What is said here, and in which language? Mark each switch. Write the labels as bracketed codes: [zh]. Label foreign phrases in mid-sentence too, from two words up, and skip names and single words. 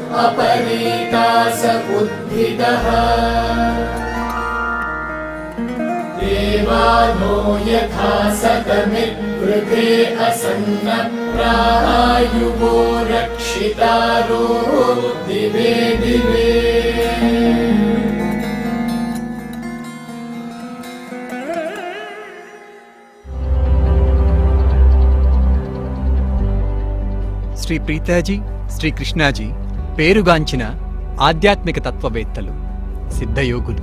[sa] परितासबुद्धिदः देवानो यथा सतमिद्वृते असन्नप्रायुवो रक्षितारो दिवे दिवे। [te] శ్రీ ప్రీతాజీ, శ్రీ కృష్ణాజీ పేరుగాంచిన ఆధ్యాత్మిక తత్వవేత్తలు, సిద్ధయోగులు.